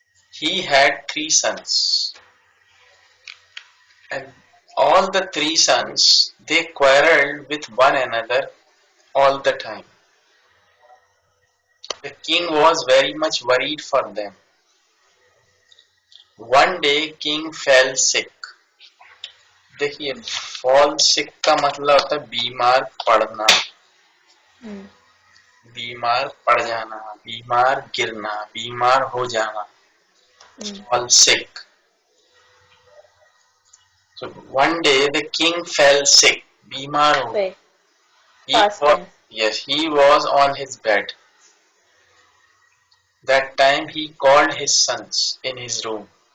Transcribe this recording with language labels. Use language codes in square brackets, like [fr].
[en] He had 3 sons. And All the three sons, they quarreled with one another all the time. The king was very much worried for them. One day king fell sick. [hi] देखिए, fall sick का मतलब होता है बीमार पड़ना, Hmm. बीमार पड़ जाना, बीमार गिरना, बीमार हो जाना. Hmm. [en] Fall sick. So one day the king fell sick. [hi] बीमार हो. [en] Right. He Past was, tense. yes, he was on his bed. That time he called his sons in his room.